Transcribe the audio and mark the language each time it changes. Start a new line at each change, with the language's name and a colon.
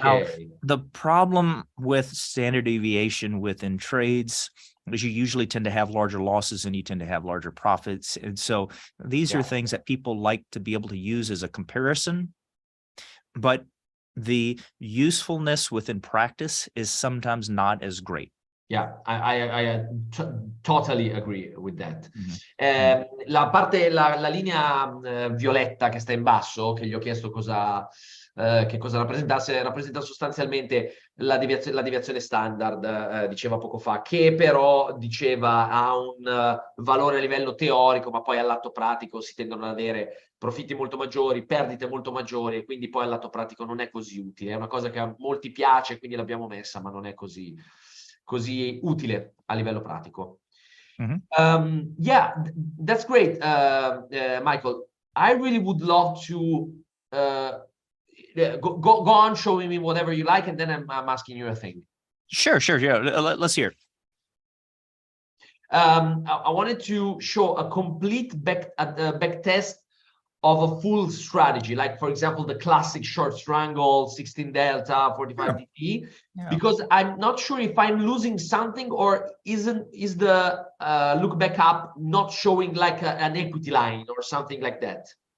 English: Now, the problem with standard deviation within trades is you usually tend to have larger losses and you tend to have larger profits. And so these are things that people like to be able to use as a comparison, but the usefulness within practice is sometimes not as great. Yeah, I totally agree with that.
Italian: La linea violetta che sta in basso, che gli ho chiesto che cosa rappresentasse, rappresenta sostanzialmente la deviazione standard, diceva poco fa, che però diceva ha un valore a livello teorico, ma poi al lato pratico si tendono ad avere profitti molto maggiori, perdite molto maggiori, e quindi poi al lato pratico non è così utile. È una cosa che a molti piace, quindi l'abbiamo messa, ma non è così così utile a livello pratico. Mm-hmm.
English: Yeah, that's great, Michael. I really would love to go on showing me whatever you like, and then I'm asking you a thing. Sure. Yeah, let's hear it. I wanted to show a complete back test of a full strategy, like for example the classic short strangle, 16 delta, 45 DT, because I'm not sure if I'm losing something, or is the look back up not showing like an equity line or something like that.